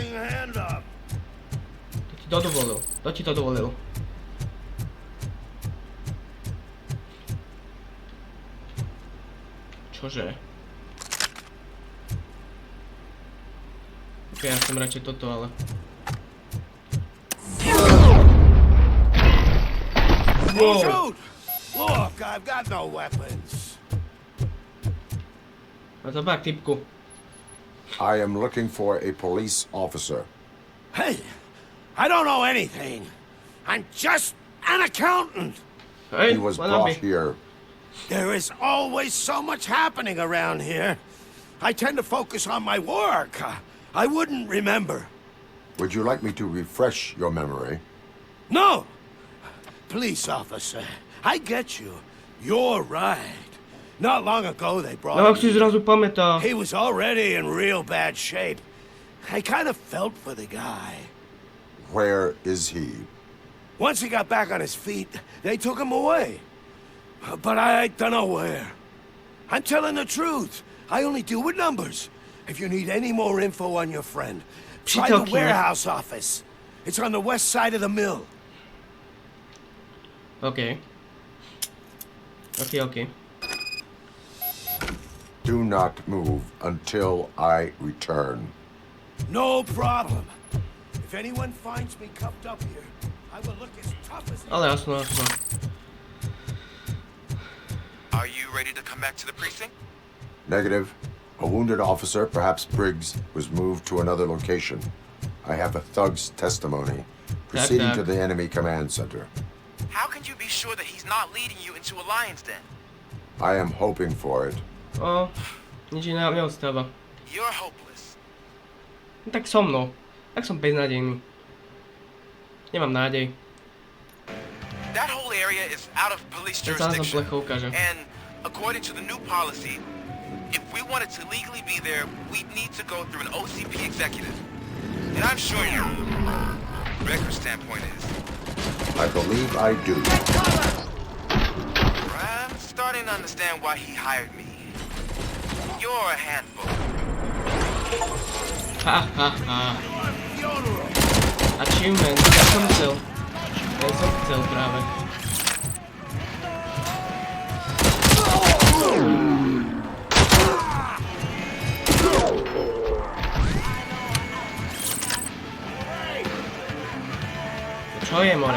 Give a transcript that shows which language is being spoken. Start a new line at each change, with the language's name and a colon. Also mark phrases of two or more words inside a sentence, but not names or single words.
Slovak: To ti to dovolil, to ti to dovolil. Čože? OK, ja chcem radšej toto, ale... Whoa.
English: Look, I've got no weapons.
Slovak: Zabak, typku.
English: I am looking for a police officer. Hey, I don't know anything. I'm just an accountant. Hey, He was brought here. There is always so much happening around here. I tend to focus on my work. I wouldn't remember. Would you like me to refresh your memory? No! Police officer, I get you. You're right. Not long ago they brought No, him
Slovak: si zrazu pamätá.
English: He was already in real bad shape. I kind of felt for the guy. Where is he? Once he got back on his feet, they took him away. But I don't know where. I'm telling the truth. I only deal with numbers. If you need any more info on your friend, try the warehouse office. It's on the west side of the mill. OK. OK. Do not move until I return. No problem. If anyone finds me cuffed up here, I will look as tough as...
Slovak: Ale jasno.
English: Are you ready to come back to the precinct? Negative. A wounded officer, perhaps Briggs, was moved to another location. I have a thug's testimony, proceeding to the enemy command center. How can you be sure that he's not leading you into a lion's den? I am hoping for it.
Slovak: O, nič iné neostáva.
English: You're hopeless.
Slovak: No tak so mnou. Tak som beznádejný. Nemám nádej.
English: That whole area is out of police jurisdiction. And according to the new policy, if we wanted to legally be there, we'd need to go through an OCP executive. And I'm sure Becker's standpoint is. I believe I do. I'm starting to understand why he hired me. You're a handful. Ha. Achievement,
Slovak: ja som chcel. Práve. Čo je, more?